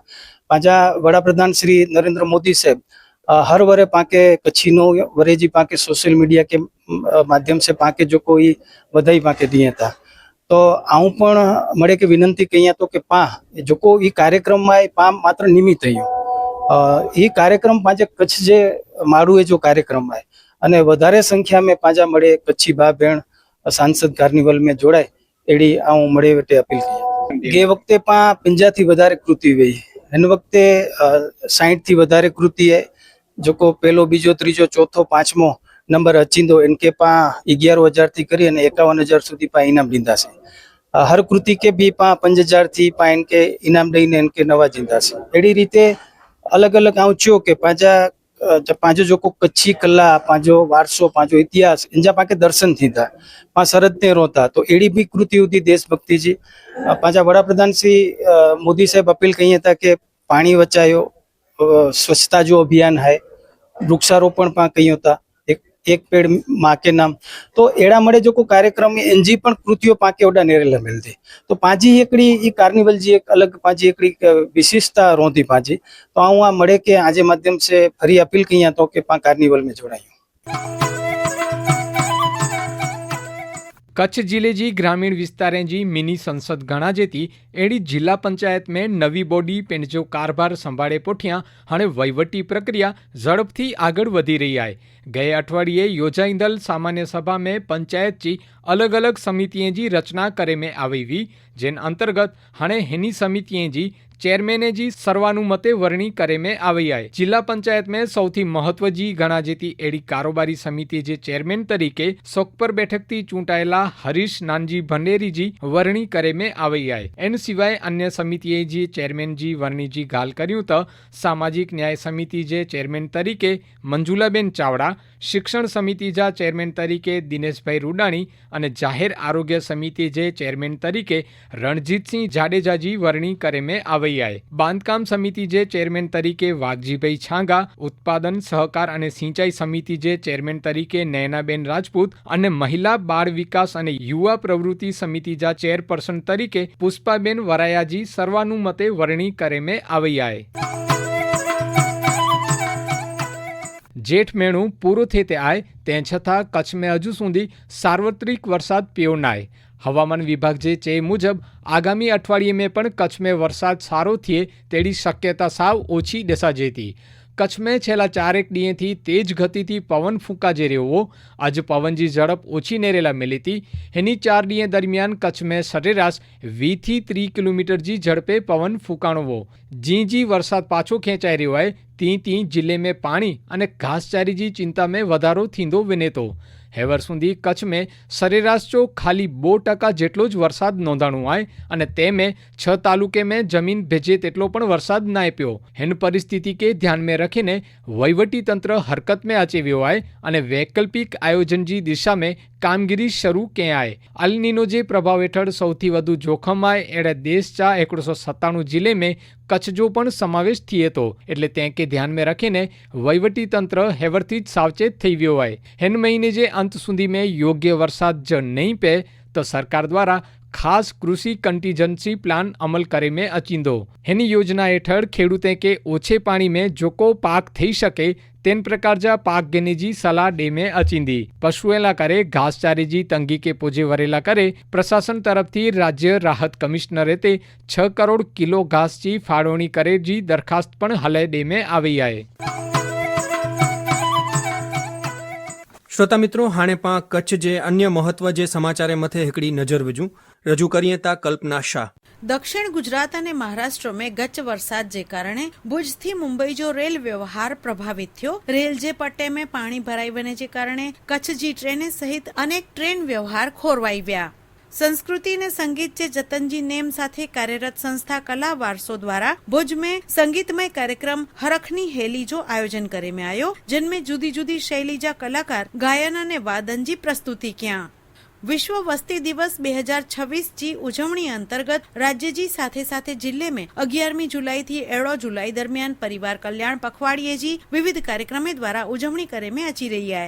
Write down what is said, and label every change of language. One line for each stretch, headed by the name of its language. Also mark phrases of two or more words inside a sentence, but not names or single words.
Kachhi: पांजा वडाप्रधान श्री नरेंद्र मोदी साहेब हर वरे पाके कच्छी नो वरेजी पाके
English: social media
Kachhi: के माध्यम से पाके जो कोई बधाई पाके दिए था। तो आऊं पण मळे के विनंती कहिया तो कि पा जो को ई कार्यक्रम में पा मात्र निमित्त थयो। ई कार्यक्रम पांजे कच्छ जे मारू जो कार्यक्रम है अने वधारे संख्या में पांजा मळे कच्छी भा भेण सांसद कार्निवल में जोड़ाय एडी आऊं मळे वटे अपील करी। गे वक्ते पा 50 थी वधारे कृति वही, हिन वक्ते 60 थी वधारे कृति है जो को पहलो, बीजो, त्रीजो, चौथो, पांचमो नंबर अचींदो इनके पा 11,000 थी करी अने 51,000 सुधी पा इनाम दींदा से। हर कृति के भी पा 5,000 थी पा इनके इनाम दईने इनके नवाजींदा से। एडी रीते अलग अलग आउच्यो के पांजो जो को कच्छी कला, पांजो वारसो, पांजो इतिहास इंजा पाके दर्शन थींदा पा सरहदते रोता। तो एडी भी कृति होती देशभक्ति जी। पांजा वडाप्रधान श्री मोदी साहेब अपील कही था कि पानी बचायो, स्वच्छता जो अभियान है, वृक्षारोपण पा कहियो था,
Hindi: एक पेड़ माँ के नाम।
Kachhi: तो एड़ा मळे जो को कार्यक्रम एनजी पण कृतियों पाके ओडा नेरेला मिलती। तो पांजी एकड़ी ई कार्निवल जी एक अलग पांजी एकड़ी विशेषता रोती पांजी। तो आऊं आ मळे के आजे माध्यम से फरी अपील कहिया तो कि पा कार्निवल में जोड़ायो। कच्छ जिले जी ग्रामीण विस्तारें जी मिनी संसद गणाजे थी एड़ी जिला पंचायत में नवी बॉडी पेंजो कारभार संभाळे पोठियां हाणे वहीवटी प्रक्रिया झड़पथी आगळ वधी रही है। गए अठवाडिये योजाईंदल सामान्य सभा में पंचायत जी अलग अलग समितिएं जी रचना करे में आई हुई, जिन अंतर्गत हाणे हिनी समितिएं जी चेरमेने जी सर्वानुमते वरणी करे में आई है। जिला पंचायत में सौथी महत्व जी गणा जेती एड़ी कारोबारी समिति जे चेरमेन तरीके सोकपर बैठक थी चूंटायेला हरीश नानजी भंडेरी जी वरणी करे में आई है। एन सिवाय अन्य समितिए जी चेरमेन जी वरणी जी गाल कर्યું तो सामाजिक न्याय समिति जे चेरमेन तरीके मंजुलाबेन चावड़ा, शिक्षण समिति जा चेरमेन तरीके दिनेशभाई रूडाणी અને જાહેર આરોગ્ય સમિતિ જે ચેરમેન તરીકે રણજીતસિંહ જાડેજાજી વરણી કરે में આવી है। બાંધકામ સમિતિ જે ચેરમેન તરીકે વાઘજીભાઈ છાંગા, ઉત્પાદન સહકાર અને સિંચાઈ સમિતિ જે ચેરમેન તરીકે નયનાબેન રાજપૂત અને મહિલા બાળ વિકાસ અને યુવા પ્રવૃત્તિ સમિતિ જા ચેરપર્સન તરીકે પુષ્પાબેન વરાયાજી સર્વાનુમતે વરણી કરે में આવી है। जेठ महीनो पूरो थते आए तें छतां कच्छ में हजू सुधी सार्वत्रिक वरसाद पयो नाय। हवामान विभाग जे चे मुजब आगामी अठवाडिये में पण कच्छ में वरसाद सारो थिए तेड़ी शक्यता साव ओछी दसा जेती। कच्छ में छेल्ला 4 दी तेज गति थी पवन फूंका जे रह्यो। आज पवन जी झड़प ओछी नेरेला मिली थी। एनी 4 दी दरमियान कच्छ में सरेराश 20 થી 30 किलोमीटर जी झड़पे पवन फूंकाणो हो। जी वरसाद पाछो खेंचाई रह्यो है ती जिले में पाणी अने घासचारी जी चिंता में वधारो थींदो विनेतो। हेवर सुधी कच्छ में सरेराश जो खाली 2% जेटलो ज वरसाद नोंधाणो है अने तेमे 6 तालुके में जमीन भेजे तेटलो पण वरसाद नाय प्यो। हेन परिस्थिति के ध्यान में रखीने वहीवटी तंत्र हरकत में अचेव्यो है अने वैकल्पिक आयोजन जी दिशा में कामगीरी शरू के आए। अल नीनो जे प्रभाव हेठळ सौथी वधु जोखम आए एड़े देश चा 197 जिले में कच्छ जो पण समावेश थिए तो एटले तें के ध्यान में रखीने वहीवटी तंत्र हेवरथी ज सावचेत थई गयो है। हेन महीने जे अंत सुधी में योग्य वरसाद ज नहीं पे तो सरकार द्वारा खास कृषि
English: contingency plan
Kachhi: अमल करे में अचींदो। हेनी योजना हेठळ खेडूते के ओछे पाणी में जोको पाक थई शके तेन प्रकार जा पाक गेने जी सलाह डे में अचींदी। पशुएला करे घासचारी जी तंगी के पोजे वरेला करे प्रशासन तरफ थी राज्य राहत कमिश्नरे ते 6 करोड़ किलो घास जी फाळवणी करे जी दरखास्त पण हले डे में आई है। श्रोता मित्रों, हाणे पां कच्छ जे अन्य महत्व जे समाचारे मथे हिकड़ी नजर विझूं। रजू करीए ता कल्पना शाह। दक्षिण गुजरात અને મહારાષ્ટ્ર में गच वरसाद जे कारणे भुजથી मुंबई जो रेल व्यवहार प्रभावित थयो। रेल जे पट्टे में पाणी भराई वने जे कारणे कच्छ जी ट्रेने सहित अनेक ट्रेन व्यवहार खोरवाई व्या। संस्कृति ने संगीत जे जतनजी नेम साथे कार्यरत संस्था कला वारसो द्वारा भुज में संगीतमय कार्यक्रम हरखनी हेली जो आयोजन करे में आयो, जिनमें जुदी जुदी शैली जा कलाकार गायन अने वादन जी प्रस्तुति किया। विश्व वस्ती दिवस 2026 जी उजवणी अंतर्गत राज्य जी साथे साथे जिले में 11मी जुलाई थी 1 जुलाई दरमियान परिवार कल्याण पखवाड़िये जी विविध कार्यक्रमों द्वारा उजवणी करे में अची रही है।